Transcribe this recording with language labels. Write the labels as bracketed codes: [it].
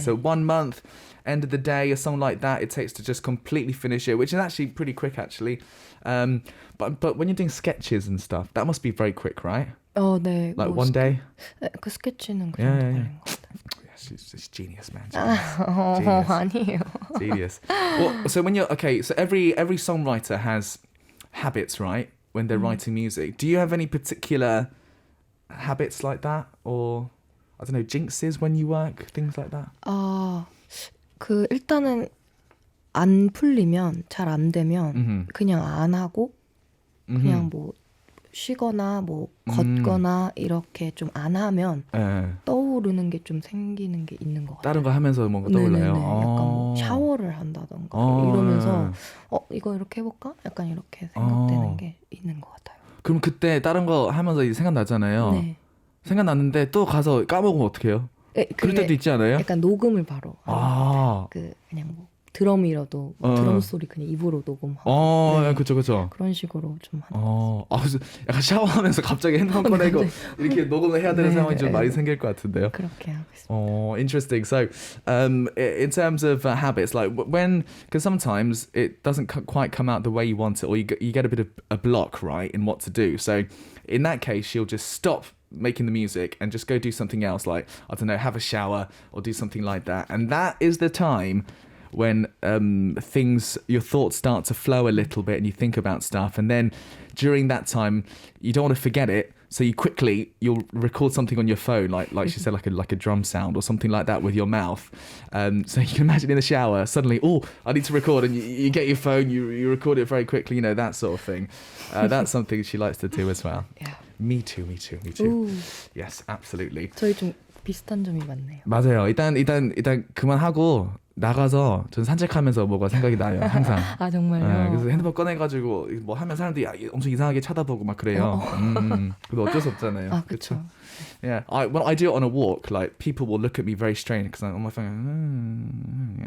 [en] So 1 month, end of the day, a song like that, it takes to just completely finish it, which is actually pretty quick actually. But when you're doing sketches and stuff, that must be very quick, right? [ko] 네. [en] Like one day? [ko] 그 스케치는 그 정도 걸린 것 같아요. [en] She's genius, man. [ko] 아니에요. [en] Genius. Well, so when so every songwriter has habits, right? When they're writing music. Do you have any particular habits like that? Or, I don't know, jinxes when you work? Things like that? [ko] 그 일단은 안 풀리면, 잘 안 되면 그냥 안 하고 그냥 뭐 쉬거나 뭐 걷거나 이렇게 좀 안 하면 떠오르는 게 좀 생기는 게 있는 것 같아요. 다른 거 하면서 뭔가 떠올라요? 약간 뭐 샤워를 한다던가 이러면서 이거 이렇게 해볼까? 약간 이렇게 생각되는 게 있는 것 같아요. 그럼 그때 다른 거 하면서 생각나잖아요. 네. 생각났는데 또 가서 까먹으면 어떡해요? 그럴 때도 있지 않아요? 약간 녹음을 바로 그냥 뭐 드럼이라도 드럼 소리 그냥 입으로 녹음하고 네. 그쵸. 그런 식으로 좀 하는 그래서 약간 샤워하면서 갑자기 핸드폰 꺼내고 이렇게 녹음을 해야 되는 상황이 좀 많이 생길 것 같은데요. 그렇게 하고 있습니다. [en] Interesting. So, in terms of habits, like because sometimes it doesn't quite come out the way you want it, or you get a bit of a block, right, in what to do. So, in that case, she'll just stop making the music and just go do something else, like, I don't know, have a shower or do something like that. And that is the time when your thoughts start to flow a little bit and you think about stuff, and then during that time you don't want to forget it, so you'll record something on your phone, like she said, like a drum sound or something like that with your mouth. So you can imagine in the shower suddenly, I need to record, and you get your phone, you record it very quickly, that sort of thing. That's something she likes to do as well. Yeah. Me too. Ooh. Yes, absolutely. [ko] 저희 좀 비슷한 점이 많네요. 맞아요. 일단 그만하고 나가서 전 산책하면서 뭐가 생각이 나요. 항상. 아 정말요? 그래서 핸드폰 꺼내가지고 뭐 하면 사람들이 엄청 이상하게 쳐다보고 막 그래요. 근데 어쩔 수 없잖아요. 그렇죠. [en] Yeah, when I do it on a walk, like people will look at me very strange because I'm on my phone.